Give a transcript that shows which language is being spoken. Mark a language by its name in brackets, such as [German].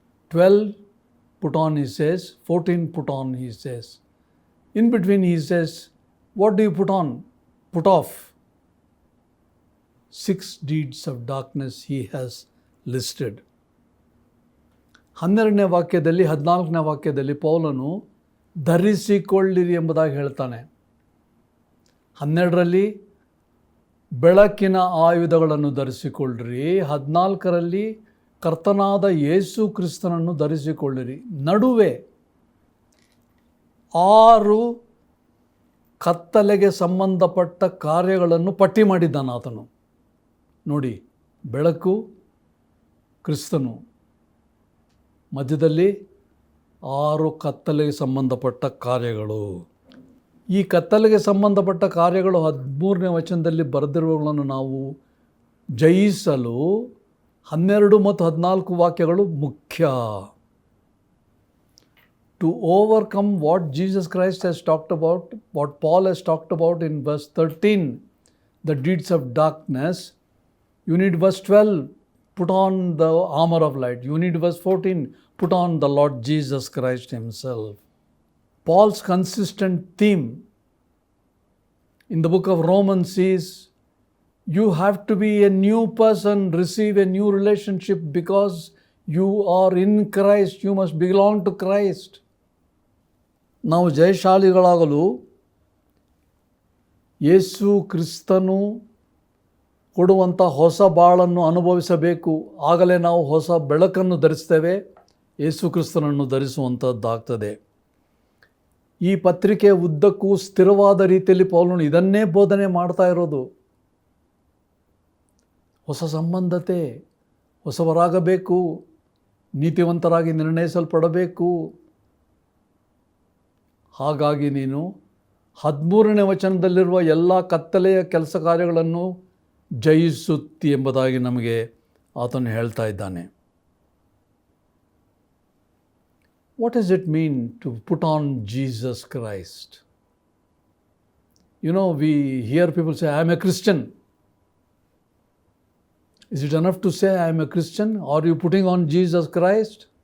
[English] 12 put on, he says. 14 put on, he says. In between, he says, what do you put on? Put off. 6 deeds of darkness he has listed. [Kannada] 12ನೇ ವಾಕ್ಯದಲ್ಲಿ 14ನೇ ವಾಕ್ಯದಲ್ಲಿ ಪೌಲನು ಧರಿಸಿಕೊಳ್ಳಿರಿ ಎಂಬುದಾಗಿ ಹೇಳ್ತಾನೆ. 12ರಲ್ಲಿ ಬೆಳಕಿನ ಆಯುಧಗಳನ್ನು ಧರಿಸಿಕೊಳ್ಳಿರಿ, 14ರಲ್ಲಿ ಕರ್ತನಾದ ಯೇಸು ಕ್ರಿಸ್ತನನ್ನು ಧರಿಸಿಕೊಳ್ಳಿರಿ. ನಡುವೆ 6 ಕತ್ತಲೆಗೆ ಸಂಬಂಧಪಟ್ಟ ಕಾರ್ಯಗಳನ್ನು ಪಟ್ಟಿ ಮಾಡಿದ್ದಾನೆ ಆತನು. ನೋಡಿ, ಬೆಳಕು, ಕ್ರಿಸ್ತನು, ಮಧ್ಯದಲ್ಲಿ 6 ಕತ್ತಲೆಗೆ ಸಂಬಂಧಪಟ್ಟ ಕಾರ್ಯಗಳು. ಈ ಕತ್ತಲೆಗೆ ಸಂಬಂಧಪಟ್ಟ ಕಾರ್ಯಗಳು 13ನೇ ವಚನದಲ್ಲಿ ಬರೆದಿರುವುಗಳನ್ನು ನಾವು ಜಯಿಸಲು 12 ಮತ್ತು 14 ವಾಕ್ಯಗಳು ಮುಖ್ಯ. [English] To overcome what Jesus Christ has talked about, what Paul has talked about in verse 13, the deeds of darkness, you need verse 12, put on the armor of light. You need verse 14, put on the Lord Jesus Christ himself. Paul's consistent theme in the book of Romans is, you have to be a new person, receive a new relationship because you are in Christ, you must belong to Christ. [Kannada] ನಾವು ಜಯಶಾಲಿಗಳಾಗಲು ಯೇಸು ಕ್ರಿಸ್ತನು ಕೊಡುವಂಥ ಹೊಸ ಬಾಳನ್ನು ಅನುಭವಿಸಬೇಕು. ಆಗಲೇ ನಾವು ಹೊಸ ಬೆಳಕನ್ನು ಧರಿಸ್ತೇವೆ, ಯೇಸು ಕ್ರಿಸ್ತನನ್ನು ಧರಿಸುವಂಥದ್ದಾಗ್ತದೆ. ಈ ಪತ್ರಿಕೆಯ ಉದ್ದಕ್ಕೂ ಸ್ಥಿರವಾದ ರೀತಿಯಲ್ಲಿ ಪೌಲನು ಇದನ್ನೇ ಬೋಧನೆ ಮಾಡ್ತಾ ಇರೋದು. ಹೊಸ ಸಂಬಂಧತೆ, ಹೊಸವರಾಗಬೇಕು, ನೀತಿವಂತರಾಗಿ ನಿರ್ಣಯಿಸಲ್ಪಡಬೇಕು. ಹಾಗಾಗಿ ನೀನು 13ನೇ ವಚನದಲ್ಲಿರುವ ಎಲ್ಲ ಕತ್ತಲೆಯ ಕೆಲಸ ಕಾರ್ಯಗಳನ್ನು ಜಯಿಸುತ್ತಿ ಎಂಬುದಾಗಿ ನಮಗೆ ಆತನು ಹೇಳ್ತಾ ಇದ್ದಾನೆ. [English] What does it mean to put on Jesus Christ? You know, we hear people say, I am a Christian. Is it enough to say I am a Christian? Are you putting on Jesus Christ?